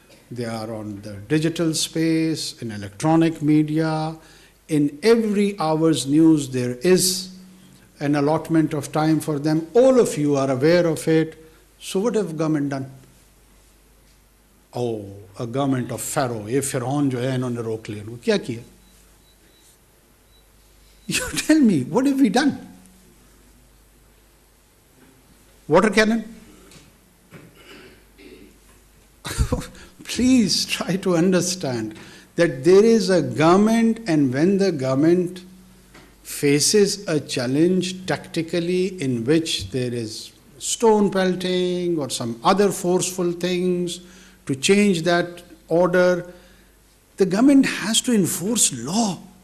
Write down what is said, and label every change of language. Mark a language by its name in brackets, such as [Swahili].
[English] They are on the digital space, in electronic media. In every hour's news, there is an allotment of time for them. All of you are aware of it. So what have government done? Oh, a government of Pharaoh. [Hindi] ये फिरौन जो है इन्होंने रोक लिया उनको क्या किया? [English] You tell me, what have we done? Water cannon? Please try to understand that there is a government, and when the government faces a challenge tactically in which there is stone pelting or some other forceful things to change that order, the government has to enforce law.